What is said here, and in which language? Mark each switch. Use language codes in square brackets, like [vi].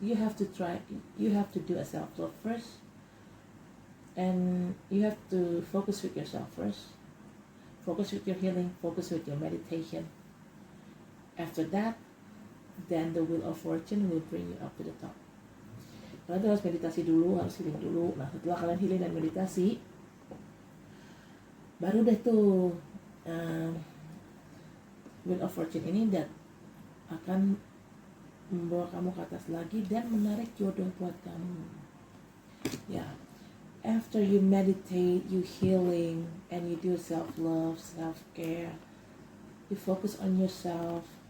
[en] You have to do a self love first, and you have to focus with yourself first. Focus with your healing, focus with your meditation. After that, then the Wheel of Fortune will bring you up to the top. [id] Kalian harus meditasi dulu, harus healing dulu. Nah, setelah kalian healing dan meditasi, baru deh tuh Wheel of Fortune ini dan akan membawa kamu ke atas lagi dan menarik jodoh buat kamu. [en] Ya, after you meditate, you healing, and you do self-love, self-care, you focus on yourself.